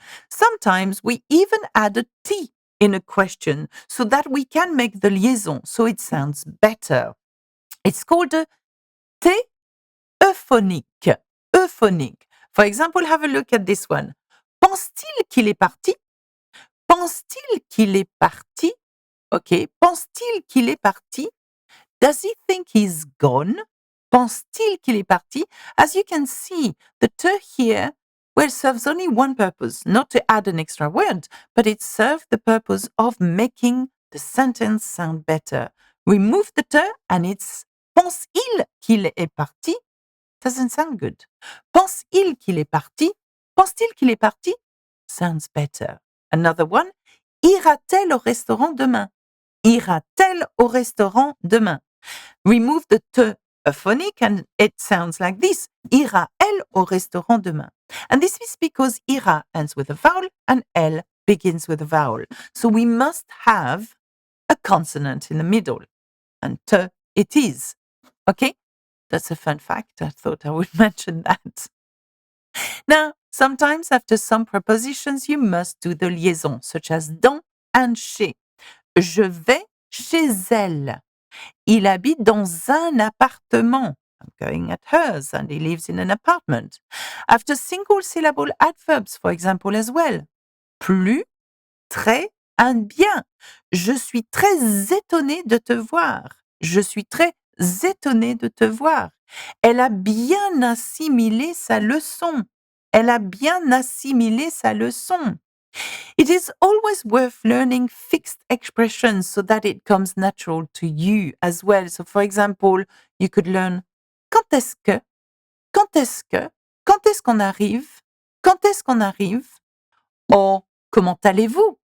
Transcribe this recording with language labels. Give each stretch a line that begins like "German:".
English: Sometimes we even add a T in a question so that we can make the liaison so it sounds better. It's called a T euphonique. Euphonique. For example, have a look at this one.
French: Pense-t-il qu'il est parti? Pense-t-il qu'il est parti? Okay. Pense-t-il qu'il est parti?
English: Does he think he's gone?
French: Pense-t-il qu'il est parti?
English: As you can see, the te here serves only one purpose, not to add an extra word, but it serves the purpose of making the sentence sound better. Remove the te and it's
French: pense-il qu'il est parti?
English: Doesn't sound good.
French: Pense-il qu'il est parti? Pense-t-il qu'il est parti?
English: Sounds better. Another one.
French: Ira-t-elle au restaurant demain? Ira-t-elle au restaurant demain?
English: Remove the te euphonic and it sounds like this.
French: Ira-elle au restaurant demain?
English: And this is because ira ends with a vowel and elle begins with a vowel. So we must have a consonant in the middle. And te it is. Okay? That's a fun fact. I thought I would mention that. Now, sometimes after some prepositions, you must do the liaison, such as dans and chez.
French: Je vais chez elle. Il habite dans un appartement.
English: I'm going at hers, and he lives in an apartment. After single syllable adverbs, for example, as well. Plus, très, and bien.
French: Je suis très étonnée de te voir. Je suis très étonnée de te voir. Elle a bien assimilé sa leçon. Elle a bien assimilé sa leçon.
English: It is always worth learning fixed expressions so that it comes natural to you as well. So, for example, you could learn
French: quand est-ce que, quand est-ce que, quand est-ce qu'on arrive, quand est-ce qu'on arrive, or comment allez-vous?